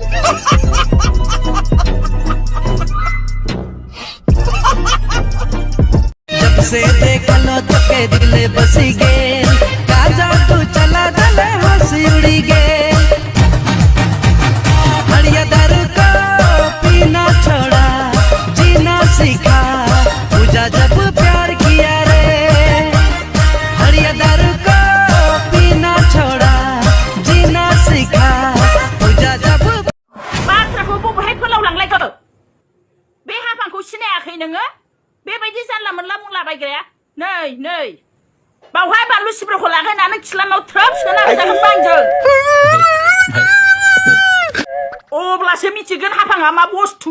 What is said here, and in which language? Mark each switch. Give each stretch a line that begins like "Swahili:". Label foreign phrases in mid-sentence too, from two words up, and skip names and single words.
Sadri: जब से देखा लो तो के दिले बसी गे का जादू चला दले हंसी उड़ी गे हरिया दारू को पीना छोड़ा जीना सीखा पूजा जब प्यार किया रे हरिया दारू को पीना छोड़ा जीना सीखा पूजा जब
Bodo: बाथ्राखौ बबेहाय फोलावलांलायखो बे हाफांखौ सिनायाखै नोङो बेबायदि जानला मोनला बुंलाबायग्राया नै बावहाय बानलु सिब्रखौ लागायनानै खिलामाव थ्रोब सोना होजागोन बांजों अब्लासो मिथिगोन हाफाङा मा बुस्थु